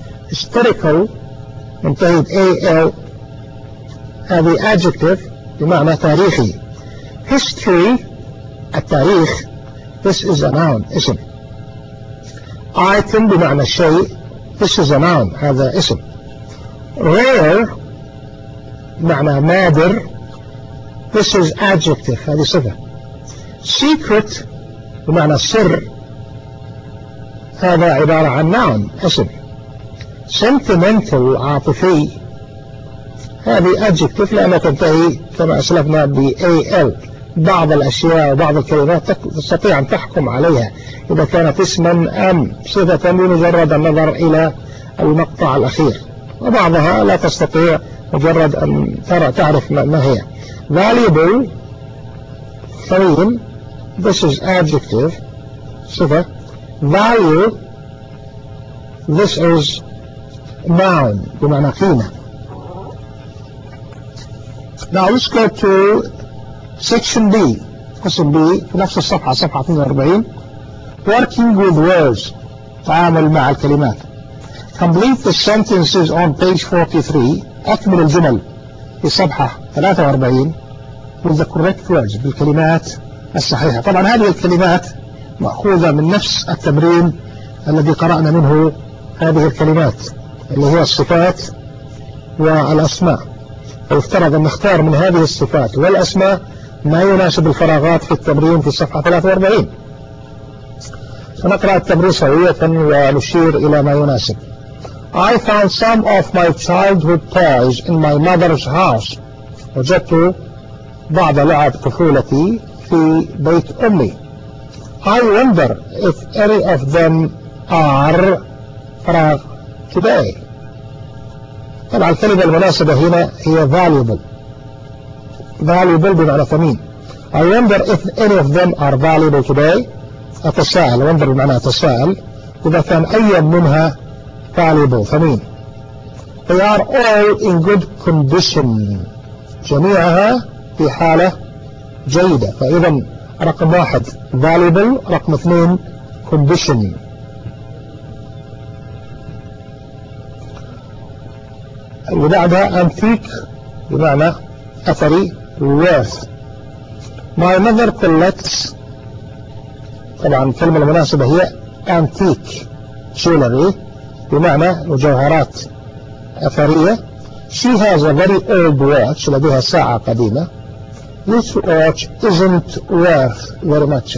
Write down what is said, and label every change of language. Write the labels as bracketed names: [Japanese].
[Arabic] Hysterical, انتهي بAL. هذه adjective بمعنى تاريخي. [English] History, التاريخ. This is a noun, اسم. [Arabic] Item بمعنى شيء. [English] This is a noun, [Arabic] هذا اسم. Rare, بمعنى نادر. [English] This is adjective, [Arabic] هذه صفة. Secret, بمعنى سر. هذا عبارة عن noun, اسم. Sentimental, عاطفي. هذه adjective لأنها تنتهي كما أسلفنا بAL. بعض الأشياء وبعض الكلمات تستطيع أن تحكم عليها إذا كانت اسما أم صفة بمجرد النظر إلى المقطع الأخير، وبعضها لا تستطيع مجرد أن ترى تعرف ما هي. [English] Valuable, ثمين. This is adjective, صفة. Value, this is noun [Arabic] بمعنى قيمة. [English] Now let's go to section B. [Arabic] قسم B في نفس الصفحة، صفحة 42. [English] Working with words. [Arabic] تعامل مع الكلمات. [English] Complete the sentences on page 43. [Arabic] أكمل الجمل في صفحة 43 [English] with the correct words. [Arabic] بالكلمات الصحيحة. طبعا هذه الكلمات مأخوذة من نفس التمرين الذي قرأنا منه هذه الكلمات اللي هي الصفات والأسماء. افترض أن نختار من هذه الصفات والأسماء ما يناسب الفراغات في التمرين في صفحة 43. سنقرأ التمرين سويا ونشير إلى ما يناسب. [English] I found some of my childhood toys in my mother's house. [Arabic] وجدت بعض لعب طفولتي في بيت أمي. [English] I wonder if any of them are from today. [Arabic] طبعا الكلمة المناسبة هنا هي valuable. Valuable بمعنى ثمين. [English] I wonder if any of them are valuable today. [Arabic] أتساءل. Wonder بمعنى أتساءل. إذا كان أي منها valuable ثمين. [English] They are all in good condition. [Arabic] جميعها في حالة جيدة. فإذا رقم واحد valuable، رقم اثنين condition. وبعدها antique بمعنى أثري. [English] worth. My mother collects، [Arabic] طبعا الكلمة المناسبة هي antique jewelry بمعنى مجوهرات أثرية. [English] She has a very old watch، [Arabic] لديها ساعة قديمة. [English] This watch isn't worth very much.